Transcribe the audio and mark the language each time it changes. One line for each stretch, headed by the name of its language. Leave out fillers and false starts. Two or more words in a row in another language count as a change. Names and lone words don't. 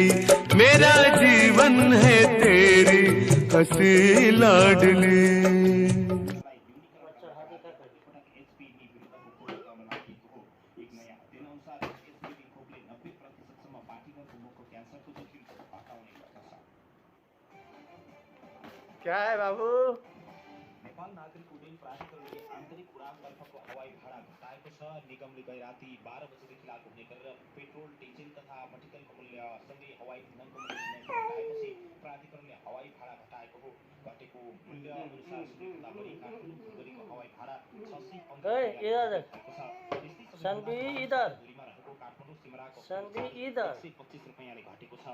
Hindi: मेरा जीवन है तेरी हंसी लाडली। क्या है बाबू?
Nepali: नेपाल नागरिक उड्डयन प्राधिकरणले आन्तरिक उडानतर्फको हवाई भाडा घटाएको छ। निगमले गै राति 12 बजेदेखि लागू हुने गरेर पेट्रोल, डिजेल तथा मट्टितेलको मूल्य सँगै हवाई इन्धनको मूल्य घटाएपछि प्राधिकरणले हवाई भाडा घटाएको हो। घटेको मूल्य अनुसार सबैभन्दा बढी काठमाडौँ फुलगढीको हवाई भाडा 600 125 रुपैयाँले घटेको छ।